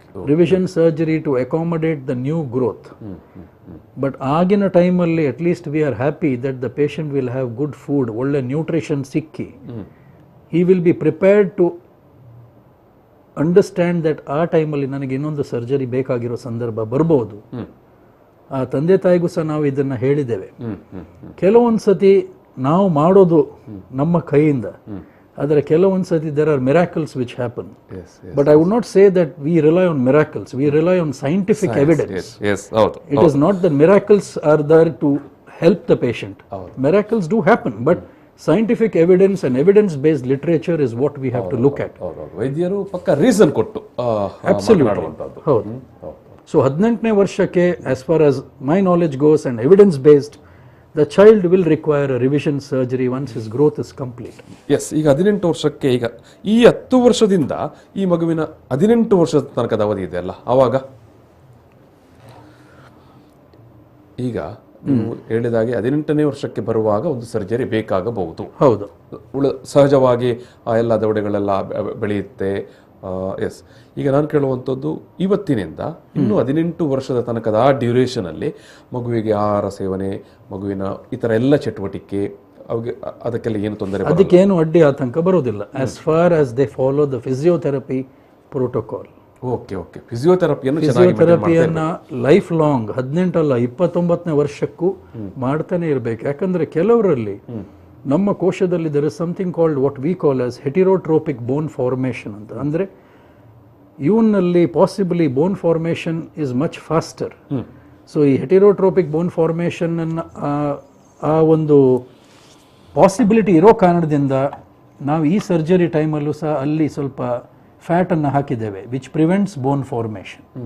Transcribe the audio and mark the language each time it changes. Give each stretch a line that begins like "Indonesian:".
English: Revision surgery to accommodate the new growth. But
Kannada: ಆಗಿನ ಟೈಮಲ್ಲಿ
English: at least we are happy that the patient will have good food,
Kannada: ಒಳ್ಳೆ nutrition ಸಿಕ್ಕಿ,
English: he will be prepared to understand that
Kannada: ಆ ಟೈಮಲ್ಲಿ ನನಗೆ ಇನ್ನೊಂದು surgery ಬೇಕಾಗಿರೋ ಸಂದರ್ಭ ಬರ್ಬೋದು. ಆ ತಂದೆ ತಾಯಿಗೂ ಸಹ ನಾವು ಇದನ್ನು ಹೇಳಿದ್ದೇವೆ. ಕೆಲವೊಂದು ಸತಿ ನಾವು ಮಾಡೋದು ನಮ್ಮ ಕೈಯಿಂದ, ಆದರೆ ಕೆಲವೊಂದು ಸತಿ
English: there are miracles which happen. But I would not say that we rely on miracles. We rely on scientific evidence. It is not that miracles are there to help the patient. Miracles do happen, but scientific evidence and evidence-based literature is what we have to look at.
Kannada: ವೈದ್ಯರು ಪಕ್ಕ reason ಕೊಟ್ಟು ಮಾತನಾಡುವಂತದ್ದು. ಹೌದು. So 18ನೇ ವರ್ಷಕ್ಕೆ
English: as far as my knowledge goes and evidence-based, the child will require a revision surgery once his growth is complete.
Kannada: S, ಈಗ 18 ವರ್ಷಕ್ಕೆ, ಈಗ ಈ 10 ವರ್ಷದಿಂದ ಈ ಮಗುವಿನ 18 ವರ್ಷದ ತನಕದ ಅವಧಿ ಇದೆ ಅಲ್ಲ, ಆವಾಗ ಈಗ ನೀವು ಹೇಳಿದಾಗೆ 18ನೇ ವರ್ಷಕ್ಕೆ ಬರುವಾಗ ಒಂದು ಸರ್ಜರಿ ಬೇಕಾಗಬಹುದು. ಹೌದು. ಸಹಜವಾಗಿ ಎಲ್ಲ ದವಡೆಗಳೆಲ್ಲ ಬೆಳೆಯುತ್ತೆ. ಎಸ್, ಈಗ ನಾನು ಕೇಳುವಂಥದ್ದು ಇವತ್ತಿನಿಂದ ಇನ್ನು 18 ವರ್ಷದ ತನಕದ ಆ ಡ್ಯೂರೇಷನ್ ಅಲ್ಲಿ ಮಗುವಿಗೆ ಆಹಾರ ಸೇವನೆ, ಮಗುವಿನ ಇತರ ಎಲ್ಲ ಚಟುವಟಿಕೆ, ಅದಕ್ಕೆಲ್ಲ ಏನು ತೊಂದರೆ, ಅದಕ್ಕೇನು ಅಡ್ಡಿ ಆತಂಕ ಬರೋದಿಲ್ಲ
English: as far as they follow the physiotherapy protocol.
Kannada: Okay okay, ಫಿಸಿಯೋಥೆರಪಿಯನ್ನ life long 18 ಅಲ್ಲ 29ನೇ ವರ್ಷಕ್ಕೂ ಮಾಡ್ತಾನೆ ಇರಬೇಕು. ಯಾಕಂದ್ರೆ ಕೆಲವರಲ್ಲಿ ನಮ್ಮ ಕೋಶದಲ್ಲಿ
English: there is something called what we call as heterotropic bone formation ಅಂತ.
Kannada: ಅಂದ್ರೆ ಇವನಲ್ಲಿ
English: Possibly bone formation is much faster.
Kannada: So ಈ ಹೆಟಿರೋಟ್ರೋಪಿಕ್ ಬೋನ್ ಫಾರ್ಮೇಷನ್ ಅನ್ನ ಆ ಒಂದು ಪಾಸಿಬಿಲಿಟಿ ಇರೋ ಕಾರಣದಿಂದ ನಾವು ಈ ಸರ್ಜರಿ ಟೈಮಲ್ಲೂ ಸಹ ಅಲ್ಲಿ ಸ್ವಲ್ಪ ಫ್ಯಾಟ್ ಅನ್ನು ಹಾಕಿದ್ದೇವೆ,
English: Which prevents bone formation.